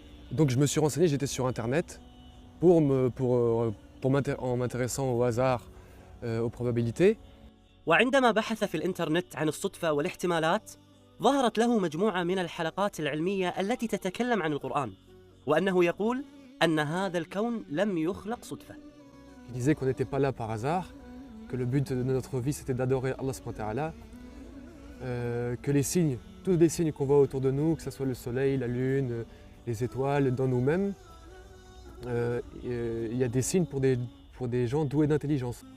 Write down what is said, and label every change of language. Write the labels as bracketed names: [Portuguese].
[French] Donc je me suis renseigné, j'étais sur internet en m'intéressant au hasard, aux probabilités. [Arabic] وعندما بحث في الإنترنت عن الصدفة والاحتمالات ظهرت له مجموعة من الحلقات العلمية التي تتكلم عن القرآن وأنه يقول أن هذا الكون لم يخلق صدفة. [French] Il disait qu'on n'était pas là par hasard, que le but de notre vie c'était d'adorer Allah subhanahu wa ta'ala, que tous les signes qu'on voit autour de nous, que ce soit le soleil, la lune, les étoiles, dans nous-mêmes, il y a des signes pour des gens doués d'intelligence.